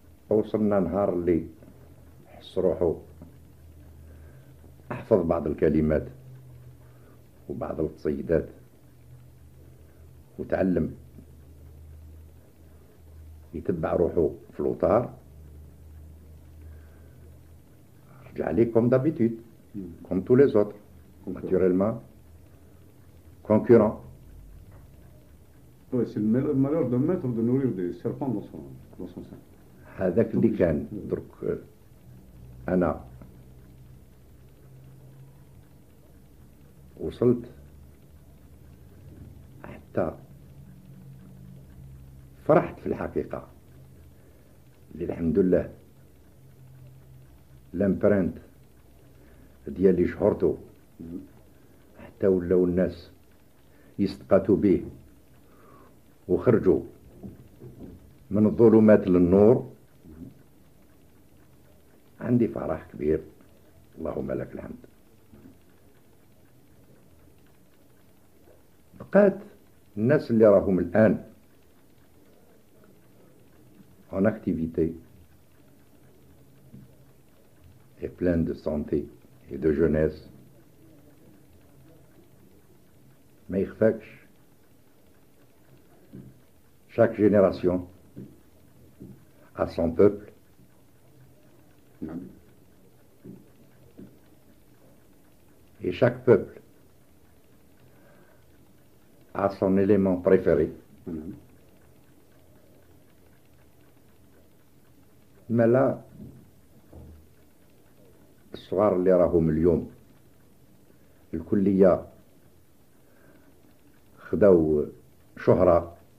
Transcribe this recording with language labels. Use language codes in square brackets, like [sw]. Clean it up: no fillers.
[ar] وصلنا نهار اللي حس روحو احفظ بعض الكلمات وبعض القصيدات وتعلم يتبع روحو في الوطار. رجع لي [fr] comme d'habitude, comme tous les autres, naturellement, concurrent. Oui, c'est le malheur d'un maître de nourrir des serpents dans son sein. [ar] هذاك اللي كان درك أنا وصلت حتى فرحت في الحقيقة اللي الحمد لله لامبرنت ديالي شهرته حتى ولاو الناس يستقاتوا به وخرجوا من الظلمات للنور. عندي فرح كبير، اللهم لك الحمد. بقات الناس اللي راهم الآن [fr] en activité et plein de santé et de jeunesse. [ar] ما يخفاكش [fr] chaque génération a son peuple. Et chaque peuple a son élément préféré. [ar] ما لا الصغار اللي راهم اليوم الكلية خداو شهرة